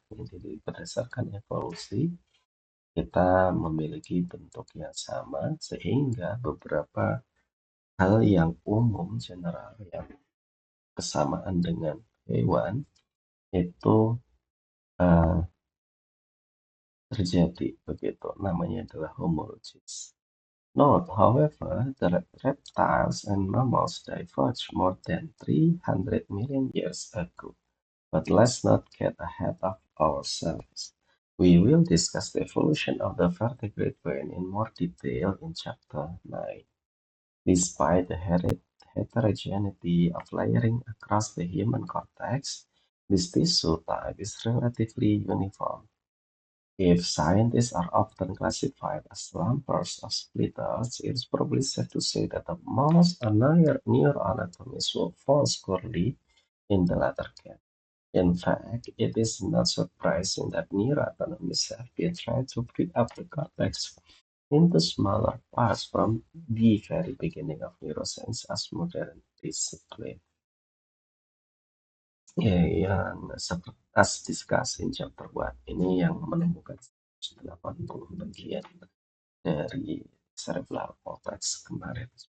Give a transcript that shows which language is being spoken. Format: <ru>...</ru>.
<id>Jadi berdasarkan evolusi, kita memiliki bentuk yang sama sehingga beberapa hal yang umum general yang kesamaan dengan hewan itu uh, terjadi begitu, namanya adalah homologies.</id> <en>Note, however, that reptiles and mammals diverged more than 300 million years ago. But let's not get ahead of ourselves. We will discuss the evolution of the vertebrate brain in more detail in Chapter 9. Despite the heterogeneity of layering across the human cortex, this tissue type is relatively uniform. If scientists are often classified as lumpers of splitters, it is probably safe to say that the most neuroanatomies will fall squarely in the latter camp. In fact, it is not surprising that neuroanatomists have been trying to break up the cortex into smaller parts from the very beginning of neuroscience as modern discipline.</en> <id>Ya, yang seperti</id> <en>as discussed in chapter 1,</en> <id>ini yang menemukan 80 bagian dari cerebral cortex kemarin.</id>